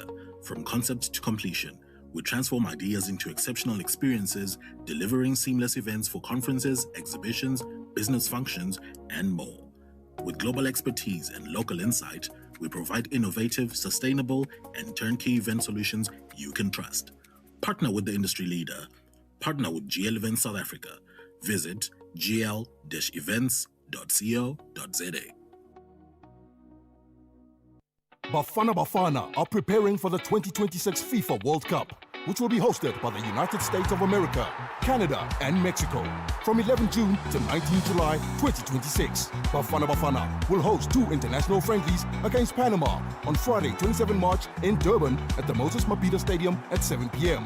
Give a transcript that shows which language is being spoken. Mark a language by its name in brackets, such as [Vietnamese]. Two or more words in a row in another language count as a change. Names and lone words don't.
[English] From concept to completion, we transform ideas into exceptional experiences, delivering seamless events for conferences, exhibitions, business functions, and more. With global expertise and local insight, we provide innovative, sustainable, and turnkey event solutions you can trust. Partner with the industry leader. Partner with GL Events South Africa. Visit gl-events.co.za. Bafana Bafana are preparing for the 2026 FIFA World Cup, which will be hosted by the United States of America, Canada, and Mexico from 11 June to 19 July 2026. Bafana Bafana will host 2 international friendlies against Panama on Friday, 27 March in Durban at the Moses Mabhida Stadium at 7 p.m.